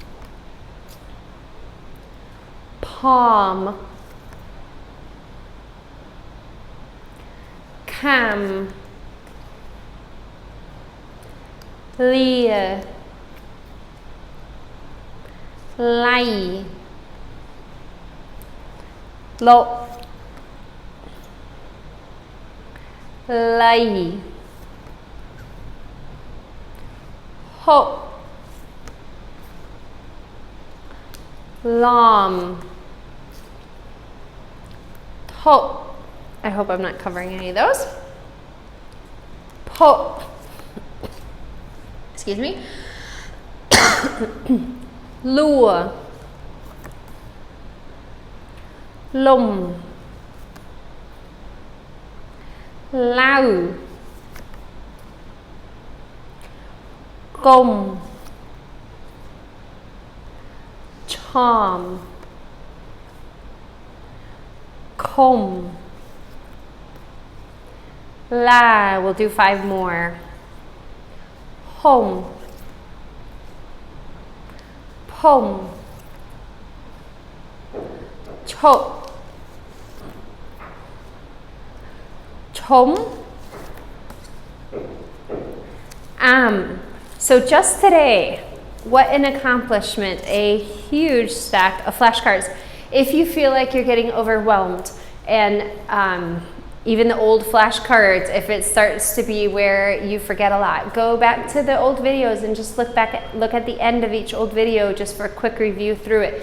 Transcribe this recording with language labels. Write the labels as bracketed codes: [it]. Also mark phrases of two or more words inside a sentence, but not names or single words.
[en] Palm. Cam. Leah. Lay. Lộ. Lay. Hộ. Lom. Ho. I hope I'm not covering any of those. Po. Excuse me. Lua. Lum. Lau. Gom. Chom. Com. La. We'll do 5 more. Home. Pom. Cho. Chom. So just today, what an accomplishment, a huge stack of flashcards. If you feel like you're getting overwhelmed and even the old flashcards, if it starts to be where you forget a lot, go back to the old videos and just look at the end of each old video just for a quick review through it.